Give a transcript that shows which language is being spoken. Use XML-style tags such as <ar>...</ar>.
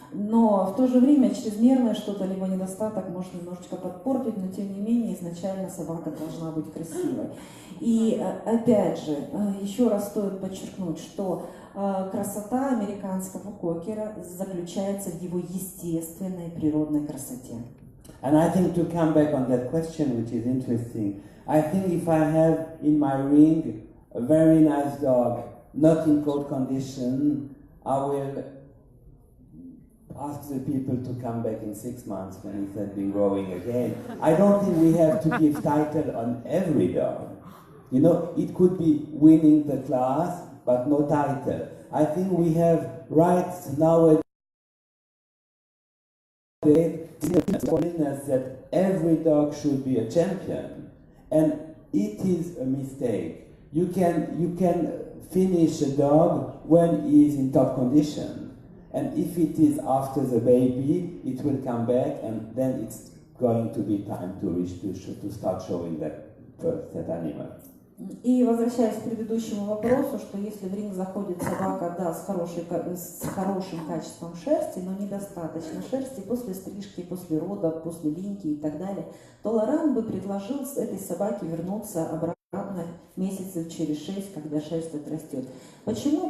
<ru>Но в то же время чрезмерное что-то, либо недостаток может немножечко подпортить, но тем не менее изначально собака должна быть красивой. И опять же, еще раз стоит подчеркнуть, что красота американского кокера заключается в его естественной природной красоте.</ru> <en>And I think to come back on that question, which is interesting, I think if I have in my ring a very nice dog, not in cold condition, I will ask the people to come back in 6 months when it has been growing again. I don't think we have to give title on every dog. You know, it could be winning the class, but no title. I think we have rights nowadays that every dog should be a champion, and it is a mistake. You can finish a dog when he is in top condition, and if it is after the baby, it will come back, and then it's going to be time to start showing that animal.</en> <ru>И возвращаясь к предыдущему вопросу, что если в ринг заходит собака, да, с хорошим качеством шерсти, но недостаточно шерсти после стрижки, после родов, после линьки и так далее, то Лоран бы предложил этой собаке вернуться обратно месяцев через 6, когда шерсть отрастет. Почему?</ru>